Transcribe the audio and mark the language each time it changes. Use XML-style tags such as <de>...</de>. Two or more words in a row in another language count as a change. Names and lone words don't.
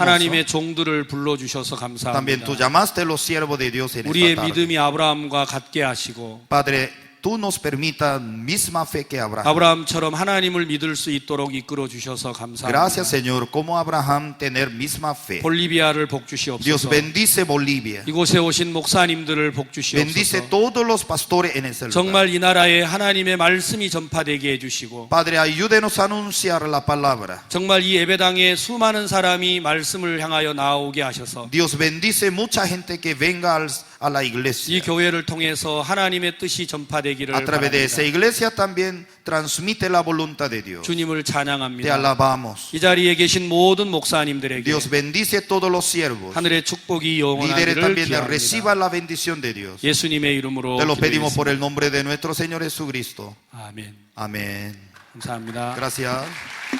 <ko>하나님의 종들을 불러 주셔서</ko> <es>También tú</es> <ko>감사합니다.</ko> <es>llamaste a los siervos de Dios en</es> <ko>우리의</ko> <es>esta tarde.</es> <ko>믿음이 아브라함과 같게 하시고</ko> <es>Padre, tú nos permitas misma fe que Abraham.</es> <ko>아브라함처럼 하나님을 믿을 수 있도록 이끌어 주셔서 감사합니다.</ko> <es>Gracias, Señor, como Abraham tener misma fe.</es> <ko>볼리비아를 복</ko> <es>Dios</es> <ko>주시옵소서.</ko> <es>bendice Bolivia.</es> <ko>이곳에 오신 목사님들을 복</ko> <es>Bendice</es> <ko>주시옵소서.</ko> <es>todos los pastores en ese lugar.</es> <ko>정말 이 나라에 하나님의 말씀이 전파되게 해주시고</ko> <es>Padre, ayúdenos a anunciar la palabra.</es> <ko>정말 이 예배당에 수많은 사람이 말씀을 향하여 나오게 하셔서</ko> <es>Dios bendice mucha gente que venga a la</es> <ko>이</ko> <es>iglesia.</es> <ko>교회를 통해서 하나님의 뜻이 전파되기를</ko> <es>A través de esa</es> <ko>바랍니다.</ko> <es>iglesia también transmite la voluntad de Dios.</es> <ko>주님을</ko> <es>Te</es> <ko>찬양합니다.</ko> <es>alabamos.</es> <ko>이 자리에 계신 모든 목사님들에게</ko> <es>Dios bendice todos los siervos.</es> <ko>하늘의 축복이</ko> <es>Líderes</es> <ko>영원하기를</ko> <es>también</es> <ko>기도합니다.</ko> <es>reciban la bendición de Dios.</es> <ko>예수님의 이름으로</ko> <es>Te lo pedimos por</es> <ko>기도했습니다.</ko> <es>el nombre de nuestro Señor Jesucristo.</es> <ko>아멘.</ko> <es>Amén.</es> <ko>감사합니다.</ko> <es>Gracias.</es>